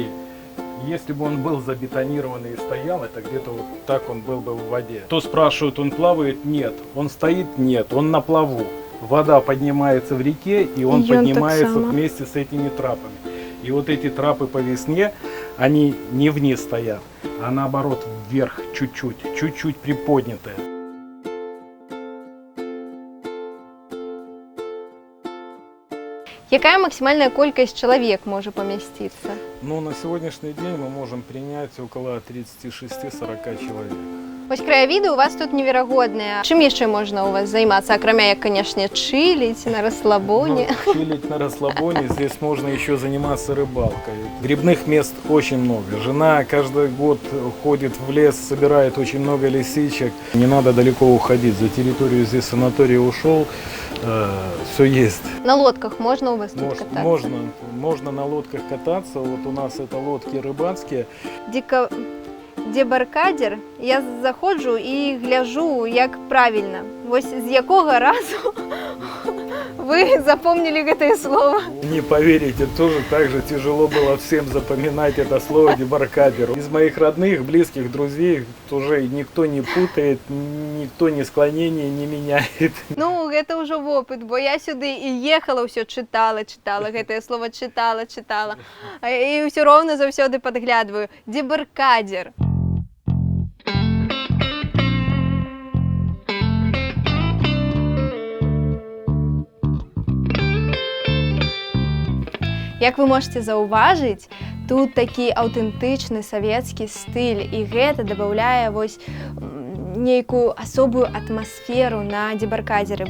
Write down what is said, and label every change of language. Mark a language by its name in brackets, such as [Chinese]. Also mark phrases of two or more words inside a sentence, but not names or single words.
[Russian] Если бы он был забетонированный и стоял, это где-то вот так он был бы в воде. То спрашивают, он плавает? Нет. Он стоит? Нет. Он на плаву. Вода поднимается в реке, и он поднимается вместе с этими трапами. И вот эти трапы по весне, они не вниз стоят, а наоборот вверх чуть-чуть приподнятые. [Belarusian] Якая максимальная колькасць чалавек можа памясціцца? [Russian] Ну, на сегодняшний день мы можем принять около 36-40 человек. [Belarusian] Вось краявіды у вас тут неверагодныя. Чым яшчэ можна у вас займацца, акрамя як, канешне, чыліць на расслабоне? [Russian] Ну, чилить на расслабоне, здесь можно еще заниматься рыбалкой. Грибных мест очень много. Жена каждый год ходит в лес, собирает очень много лисичек. Не надо далеко уходить, за территорию здесь санатория ушел, все есть. На лодках можно у вас тут кататься? Можно на лодках кататься. Вот у нас это лодки рыбацкие. [Belarusian] Дебаркадзер, я заходжу і гляжу, як правільна. Вось з якога разу вы запомнили гэтае слово? [Russian] Не поверите, тоже так же тяжело было всем запоминать это слово дебаркадер. Из моих родных, близких, друзей уже никто не путает, никто ни склонения не меняет. [Belarusian] Ну, гэта ўжо вопыт, бо я сюды і ехала, ўсё чытала, гэтае слово чытала. І ўсё роўна заўсёды падглядваю. Дебаркадзер. Як вы можете заўважыць, тут такі аўтэнтычны савецкі стыль, і гэта дабаўляе вось нейкую асобую атмасферу на дебаркадзеры.